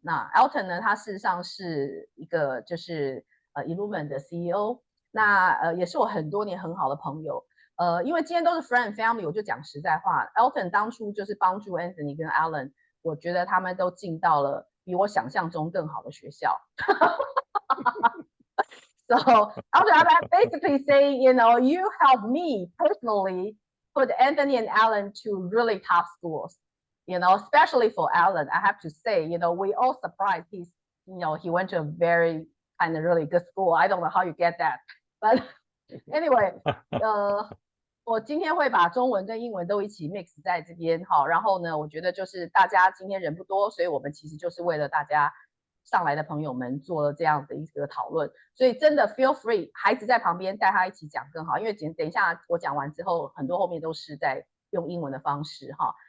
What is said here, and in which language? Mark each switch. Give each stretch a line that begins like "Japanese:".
Chinese: 那 Elton 呢，他事实上是一个就是Illumine 的 CEO，那也是我很多年很好的朋友。因为今天都是
English: friend family，
Chinese: 我就讲实在话 ，Elton 当初就是帮助 Anthony 跟 Alan， 我觉得他们都进到了比我想象中更好的学校。
English: So I'm basically saying, you helped me personally put Anthony and Alan to really top schools. Especially for Alan, I have to say, we all surprised he went to a very kind of really good school. I don't know how you get that, but anyway,
Chinese: 我今天会把中文跟英文都一起 mix 在这边哈，然后呢，我觉得就是大家今天人不多，所以我们其实就是为了大家上来的朋友们做了这样的一个讨论，所以真的
English: feel free，
Chinese: 孩子在旁边带他一起讲更好，因为等一下我讲完之后，很多后面都是在用英文的方式哈。